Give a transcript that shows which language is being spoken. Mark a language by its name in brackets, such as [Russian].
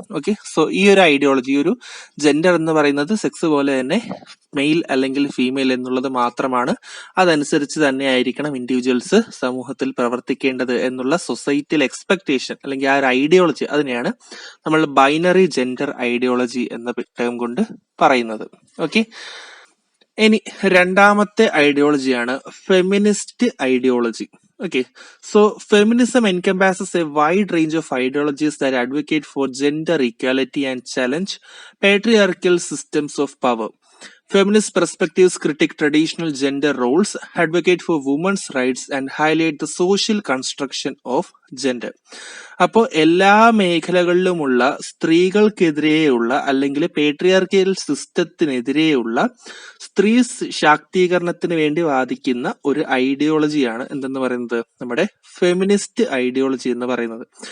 [Malayalam] Okay, ഈ ഒരു ideology, ഈ ഒരു ജെൻഡർ എന്ന് പറയുന്നത് സെക്സ് പോലെ തന്നെ മെയിൽ അല്ലെങ്കിൽ ഫീമെയിൽ എന്നുള്ളത് മാത്രമാണ്, അതനുസരിച്ച് തന്നെ ആയിരിക്കണം ഇൻഡിവിജ്വൽസ് സമൂഹത്തിൽ പ്രവർത്തിക്കേണ്ടത് എന്നുള്ള സൊസൈറ്റിയിൽ എക്സ്പെക്ടേഷൻ അല്ലെങ്കിൽ ആ ഒരു ഐഡിയോളജി, അതിനെയാണ് നമ്മൾ ബൈനറി ജെൻഡർ ഐഡിയോളജി എന്ന ടേം കൊണ്ട് പറയുന്നത്. ഓക്കെ, ഇനി രണ്ടാമത്തെ ഐഡിയോളജിയാണ് feminist ideology. [English] Okay, feminism encompasses a wide range of ideologies that advocate for gender equality and challenge patriarchal systems of power. Feminist perspectives critique traditional gender roles, advocate for women's rights, and highlight the social construction of gender. [Malayalam] അപ്പോൾ എല്ലാ മേഖലകളിലുമുള്ള സ്ത്രീകൾക്കെതിരെയുള്ള അല്ലെങ്കിൽ പേട്രിയാർക്കിയൽ സിസ്റ്റത്തിനെതിരെയുള്ള സ്ത്രീ ശാക്തീകരണത്തിന് വേണ്ടി വാദിക്കുന്ന ഒരു ഐഡിയോളജിയാണ് എന്തെന്ന് പറയുന്നത് നമ്മുടെ ഫെമിനിസ്റ്റ് ഐഡിയോളജി എന്ന് പറയുന്നത്.